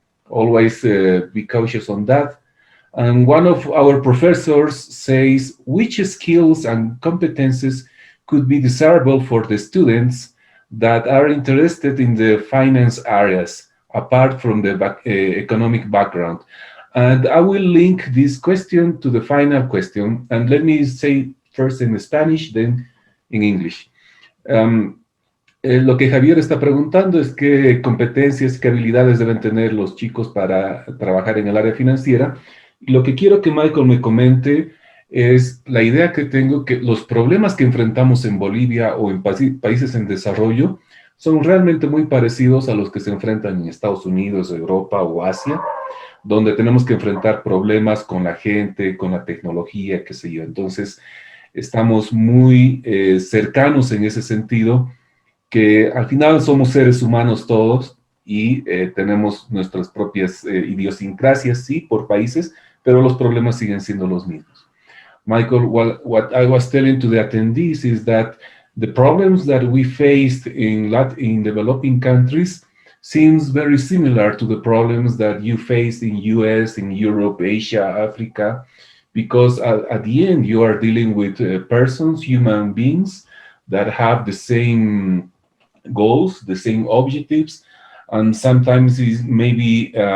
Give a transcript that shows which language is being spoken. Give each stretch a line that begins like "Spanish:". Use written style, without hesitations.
English: Always be cautious on that. And one of our professors says, which skills and competences could be desirable for the students that are interested in the finance areas, apart from the economic background? And I will link this question to the final question. And let me say first in Spanish, then in English.
Spanish: Lo que Javier está preguntando es qué competencias, qué habilidades deben tener los chicos para trabajar en el área financiera. Y lo que quiero que Michael me comente es la idea que tengo, que los problemas que enfrentamos en Bolivia o en países en desarrollo son realmente muy parecidos a los que se enfrentan en Estados Unidos, Europa o Asia, donde tenemos que enfrentar problemas con la gente, con la tecnología, qué sé yo. Entonces, estamos muy cercanos en ese sentido, que al final somos seres humanos todos y tenemos nuestras propias idiosincrasias, sí, por países, pero los problemas siguen siendo los mismos. Michael,
English: what I was telling to the attendees is that the problems that we faced in developing countries seems very similar to the problems that you face in US, in Europe, Asia, Africa, because at the end you are dealing with persons, human beings that have the same goals, the same objectives, and sometimes it's maybe